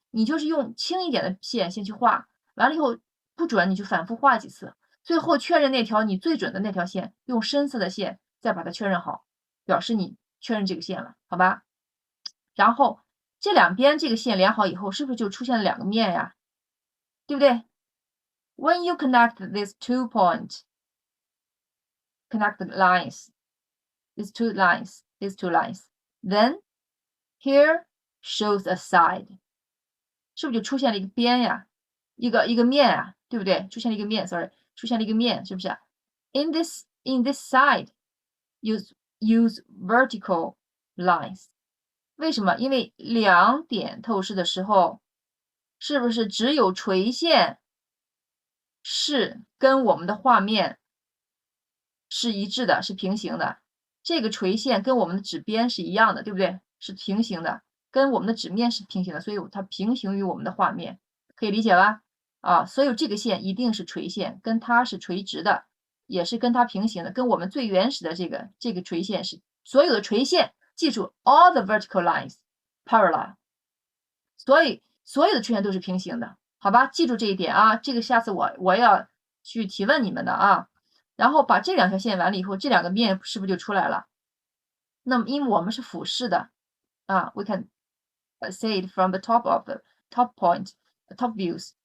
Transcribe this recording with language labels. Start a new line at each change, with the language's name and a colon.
Chinese: 你就是用轻一点的线先去画，完了以后不准你就反复画几次，最后确认那条你最准的那条线，用深色的线再把它确认好，表示你确认这个线了，好吧？然后这两边这个线连好以后，是不是就出现了2个面呀？
English: 对不对 ？When you connect these 2 points, connect the lines, these two lines, then here shows a side，
Chinese: 是不是就出现了一个边呀？一个面啊，对不对？出现了一个面 ，sorry， 出现了一个面，是不是 ？
English: In this side, use vertical lines。
Chinese: 为什么？因为2点透视的时候，是不是只有垂线是跟我们的画面是一致的，是平行的。这个垂线跟我们的纸边是一样的，对不对？是平行的，跟我们的纸面是平行的，所以它平行于我们的画面，可以理解吧？啊，所以这个线一定是垂线，跟它是垂直的，也是跟它平行的，跟我们最原始的这个垂线是所有的垂线，记住
English: all the vertical lines parallel，
Chinese: 所以所有的垂线都是平行的，好吧？记住这一点啊，这个下次我要去提问你们的啊。然后把这两条线完了以后，这两个面是不是就出来了？
English: 那么因为我们是俯视的啊 ，we can see it from the top of the top point, the top views.